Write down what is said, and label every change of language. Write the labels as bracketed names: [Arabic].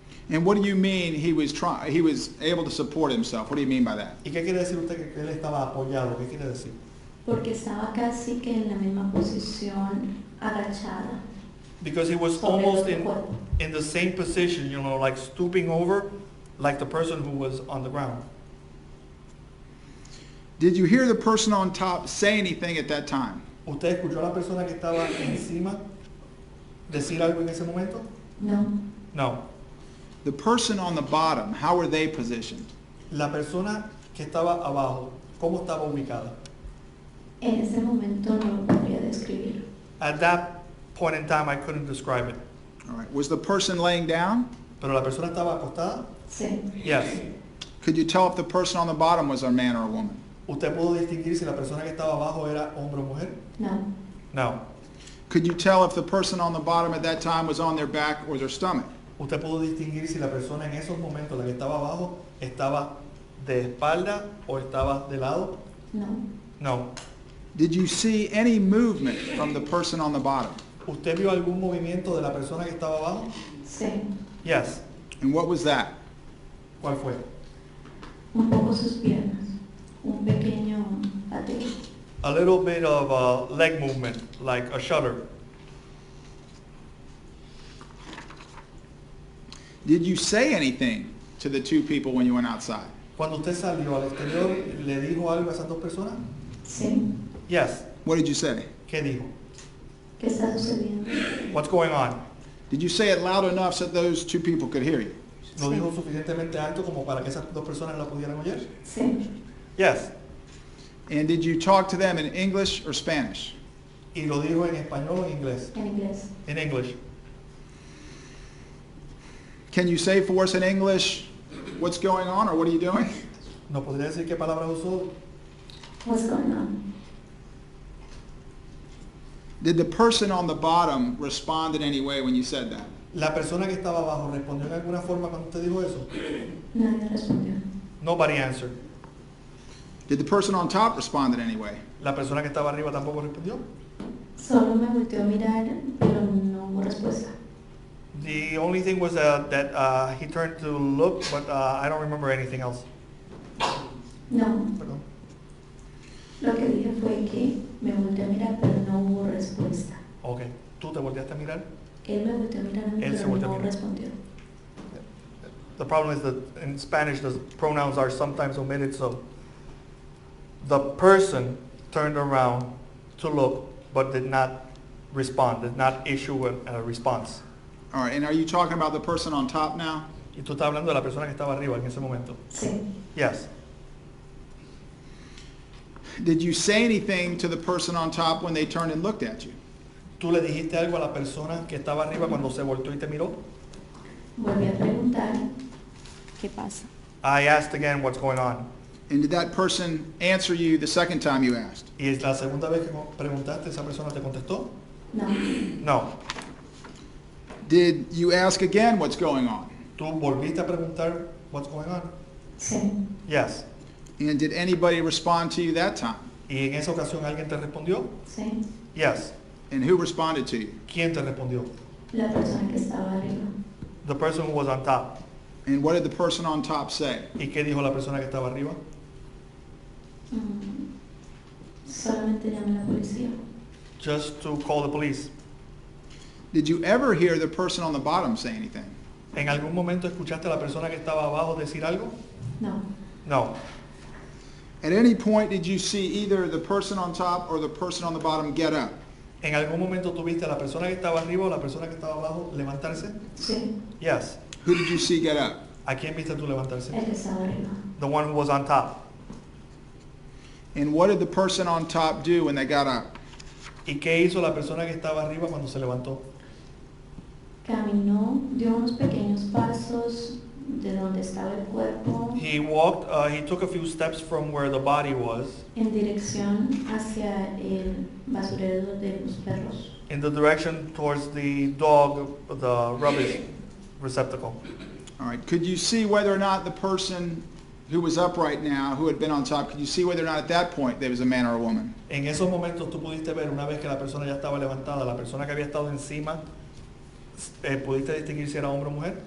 [English] And what do you mean he was able to support himself? What do you mean by that? [Spanish] ¿Y qué quiere decir usted que él estaba apoyado? ¿Qué quiere decir? Porque estaba casi que en la misma posición agachada. [English] Because he was [Spanish] sobre [English] almost [Spanish] el cuerpo. [English] in the same position, you know, like stooping over, like the person who was on the ground. Did you hear the person on top say anything at that time? [Spanish] ¿Usted escuchó a la persona que estaba encima decir algo en ese momento? No. [English] No. The person on the bottom, how were they positioned? [Spanish] La persona que estaba abajo, ¿cómo estaba ubicada? En ese momento no lo podría describir. [English] At that point in time, I couldn't describe it. All right. Was the person laying down? [Spanish] Pero la persona estaba acostada? Sí. [English] Yes. Could you tell if the person on the bottom was a man or a woman? [Spanish] ¿Usted pudo distinguir si la persona que estaba abajo era hombre o mujer? No. [English] No. Could you tell if the person on the bottom at that time was on their back or their stomach? [Spanish] ¿Usted pudo distinguir si la persona en esos momentos, la que estaba abajo, estaba de espalda o estaba de lado? No. [English] No. Did you see any movement from the person on the bottom? [Spanish] ¿Usted vio algún movimiento de la persona que estaba abajo? Sí. [English] Yes. And what was that? [Spanish] ¿Cuál fue? Un poco sus piernas. Un pequeño pateo. [English] A little bit of a leg movement, like a shudder. Did you say anything to the two people when you went outside? [Spanish] Cuando usted salió al exterior, ¿le dijo algo a esas dos personas? Sí. [English] Yes. What did you say? [Spanish] ¿Qué dijo? ¿Qué está sucediendo? [English] What's going on? Did you say it loud enough so those two people could hear you? [Spanish] ¿Lo dijo suficientemente alto como para que esas dos personas la pudieran oír? Sí. [English] Yes. And did you talk to them in English or Spanish? [Spanish] ¿Y lo dijo en español o en inglés? En inglés. En English. [English] Can you say for us in English what's going on or what are you doing? [Spanish] ¿No podría decir qué palabras usó? [English] What's going on? Did the person on the bottom respond in any way when you said that? [Spanish] ¿La persona que estaba abajo respondió en alguna forma cuando usted dijo eso? Nadie respondió. [English] Nobody answered. Did the person on top respond in any way? [Spanish] ¿La persona que estaba arriba tampoco respondió? Solo me volteó a mirar, pero no hubo respuesta. [English] The only thing was that he turned to look, but I don't remember anything else. [Spanish] No. Perdón. Lo que dije fue que me volteé a mirar, pero no hubo respuesta. Okay. ¿Tú te volteaste a mirar? Él me volteó a mirar a mí, Él se pero volteó a no mirar. respondió. [English] The problem is that in Spanish the pronouns are sometimes omitted, so the person turned around to look, but did not respond, did not issue a response. All right, and are you talking about the person on top now? [Spanish] Y tú estás hablando de la persona que estaba arriba en ese momento. Sí. [English] Yes. Did you say anything to the person on top when they turned and looked at you? [Spanish] ¿Tú le dijiste algo a la persona que estaba arriba cuando se volteó y te miró? Volví a preguntar, ¿qué pasa? [English] I asked again what's going on. And did that person answer you the second time you asked? [Spanish] ¿Y es la segunda vez que preguntaste, esa persona te contestó? No. [English] No. Did you ask again what's going on? [Spanish] ¿Tú volviste a preguntar [English] what's going on? [Spanish] Sí. [English] Yes. And did anybody respond to you that time? [Spanish] ¿Y en esa ocasión alguien te respondió? Sí, [English] Yes. And who responded to you? [Spanish] ¿Quién te respondió? la persona que estaba arriba. [English] The person who was on top. And what did the person on top say? [Spanish] ¿Y qué dijo la persona que estaba arriba? Solamente llamé a la policía. [English] Just to call the police. Did you ever hear the person on the bottom say anything? [Spanish] ¿En algún momento escuchaste a la persona que estaba abajo decir algo? No, [English] No. At any point did you see either the person on top or the person on the bottom get up? [Spanish] ¿En algún momento tuviste a la persona que estaba arriba o la persona que estaba abajo levantarse? sí, [English] Yes. Who did you see get up? [Spanish] ¿A quién viste tú levantarse? el que estaba arriba. [English] The one who was on top. And what did the person on top do when they got up? [Spanish] ¿Y qué hizo la persona que estaba arriba cuando se levantó? Caminó, dio unos pequeños pasos de donde estaba el cuerpo [English] He walked, he took a few steps from where the body was [Spanish] en dirección hacia el basurero de los perros. [English] in the direction towards the dog, the rubbish receptacle. All right, could you see whether or not the person who was up right now, who had been on top, could you see whether or not at that point there was a man or a woman? [Spanish] En esos momentos tú pudiste ver, una vez que la persona ya estaba levantada, la persona que había estado encima, ¿pudiste distinguir si era hombre o mujer?